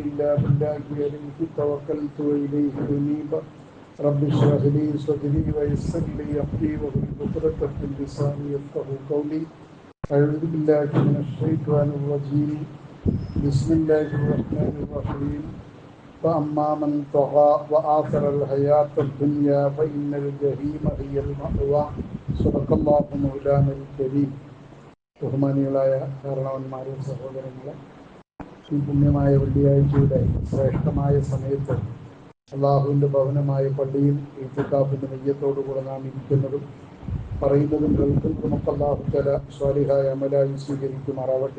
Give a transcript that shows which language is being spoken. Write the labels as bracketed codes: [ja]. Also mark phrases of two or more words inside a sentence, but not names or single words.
[ar] إلا بالله عليه توكلت وإليه أنيب رب اشرح لي صدري ويسر لي أمري واحلل عقدة من لساني يفقهوا قولي أعوذ بالله من الشيطان الرجيم بسم الله الرحمن الرحيم فأما من طغى وآثر الحياة الدنيا فإن الجحيم هي المأوى صدق الله مولانا الكريم. [ml] ബഹുമാനികളായ കാരണവന്മാരെ, സഹോദരങ്ങളെ, ഈ പുണ്യമായ വെള്ളിയാഴ്ചയുടെ ശ്രേഷ്ഠമായ സമയത്ത് അള്ളാഹുവിൻ്റെ ഭവനമായ പള്ളിയിൽ ഇത്തിഖാഫിൻ്റെ നെയ്യത്തോടുകൂടെ നാം ഇരിക്കുന്നതും പറയുന്നതും കേൾക്കുന്നതുമൊക്കെ [ar] الله تعالى [ml] സ്വാലിഹായ അമലായി സ്വീകരിക്കുമാറാവട്ടെ.